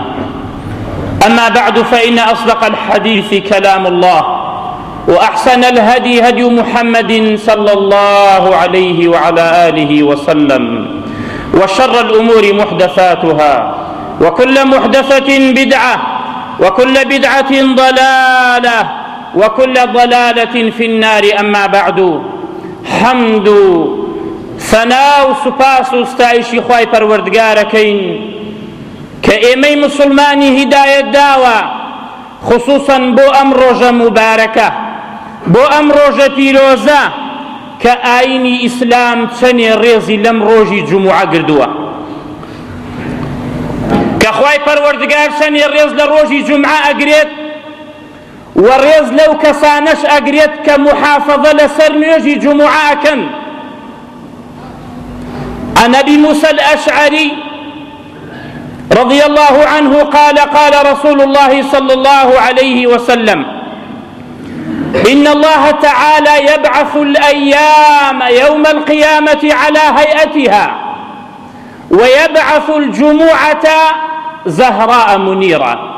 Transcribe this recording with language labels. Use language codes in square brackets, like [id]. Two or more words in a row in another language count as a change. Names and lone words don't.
[ar] أما بعد، فإن أصدق الحديث كلام الله، وأحسن الهدي هدي محمد صلى الله عليه وعلى آله وسلم، وشر الأمور محدثاتها، وكل محدثة بدعة، وكل بدعة ضلالة، وكل ضلالة في النار. أما بعد، [ckb] حمد ثناء سپاس و ستایشی خوای پەروەردگارەکەین کە ئێمەی مسلمانی هیدایەت داوە، خصوصاً بۆ ئەم ڕۆژە مبارەکە، بۆ ئەم ڕۆژە پیرۆزە کە ئاینی ئیسلام چەندێ ڕێزی لەم ڕۆژی جوموعە گردووە، کە خوای پەروەردگار چەندێ ڕێز لە ڕۆژی جومعە ئەگرێت و ڕێز لەو کەسانەش ئەگرێت کە محافەظە لەسەر نوێژی جوموعە ئەکەن. [ar] عن أبي موسى الأشعري رضي الله عنه قال: قال رسول الله صلى الله عليه وسلم: إن الله تعالى يبعث الأيام يوم القيامة على هيئتها، ويبعث الجمعة زهراء منيرة،